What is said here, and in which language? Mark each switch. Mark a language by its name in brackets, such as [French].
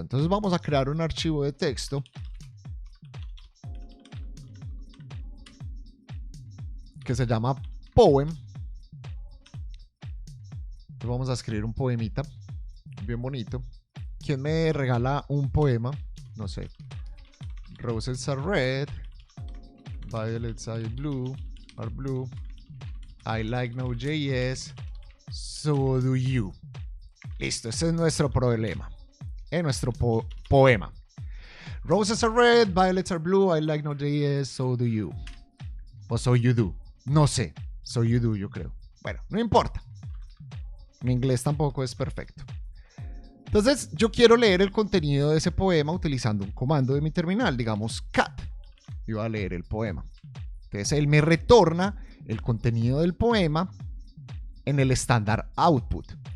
[Spanish] Entonces vamos a crear un archivo de texto que se llama poem. Entonces vamos a escribir un poemita bien bonito. ¿Quién me regala un poema? No sé. [English] Roses are red, violets are blue. I like Node.js, so do you. [Spanish] Listo, ese es nuestro problema. Nuestro poema. [English] Roses are red, violets are blue, I like Node.js, so do you. O so you do. [Spanish] No sé. [English] So you do, [Spanish] yo creo. Bueno, no importa. Mi inglés tampoco es perfecto. Entonces, yo quiero leer el contenido de ese poema utilizando un comando de mi terminal, digamos cat. Y voy a leer el poema. Entonces, él me retorna el contenido del poema en el estándar output.